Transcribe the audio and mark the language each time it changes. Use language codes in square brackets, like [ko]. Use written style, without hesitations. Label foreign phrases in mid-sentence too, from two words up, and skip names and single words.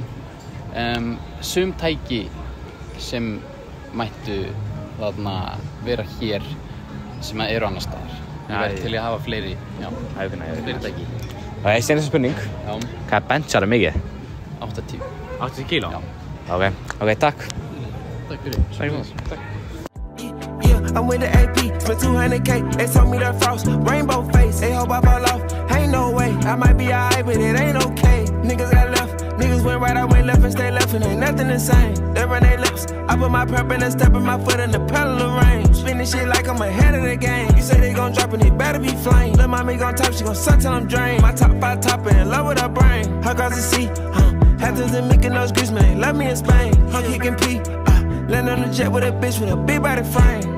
[is] Sum tæki sem mættu þarna vera hér sem eru annars staðar. Ég verð til að hafa fleiri, já, fleiri tæki. Það er seinasta spurning. Já. Hvað benchar mikið? 80. 80 kíló? Já. Ok, takk. Takk fyrir. Takk. [en] I'm with the AP, spent 200K, they told me the frost, rainbow face, they hope I fall off, ain't no way, I might be alright, but it ain't okay, niggas got left, niggas went right, I went left and stay left, and ain't nothing the same, they run their lips, I put my prep in and step in my foot in the pedal of rain, spinning shit like I'm ahead of the game, you say they gon' drop and it better be flame, lil' mommy gon' top, she gon' suck till I'm drained, my top 5 topper in love with her brain, her across the sea, Hamptons and Mykonos, Greece, man, they love me in Spain, I'm kicking P, land on the jet with a bitch with a big body frame.